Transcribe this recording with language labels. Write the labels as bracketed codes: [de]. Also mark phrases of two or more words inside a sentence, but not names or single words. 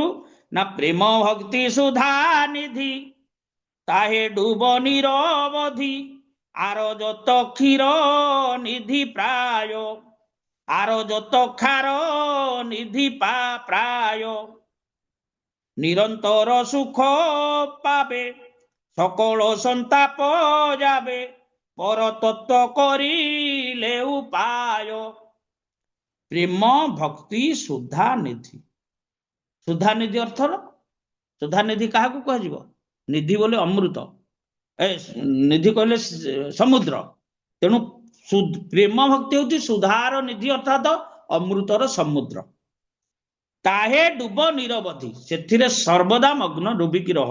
[bn] না প্রেম ভক্তি সুধা নিধি তাহে ডুব নিরবধি, আর যত ক্ষীর নিধি প্রায়, আর যত খার নিধি প্রায়। নিরন্তর সুখ পাবে সকল সন্তাপ যাবে, পরতত্ত্ব করিলে উপায়। প্রেম ভক্তি সুধা নিধি। [or] ସୁଧା ନିଧି ଅର୍ଥର ସୁଧା ନିଧି କାହାକୁ କୁହାଯିବ? ନିଧି ବୋଲେ ଅମୃତ, ନିଧି କହିଲେ ସମୁଦ୍ର। ତେଣୁ ପ୍ରେମ ଭକ୍ତି ହେଉଛି ସୁଧାର ନିଧି ଅର୍ଥାତ ଅମୃତର ସମୁଦ୍ର। [bn] তাহে ডুব নিরবধি, [or] ସେଥିରେ ସର୍ବଦା ମଗ୍ନ ଡୁବିକି ରହ।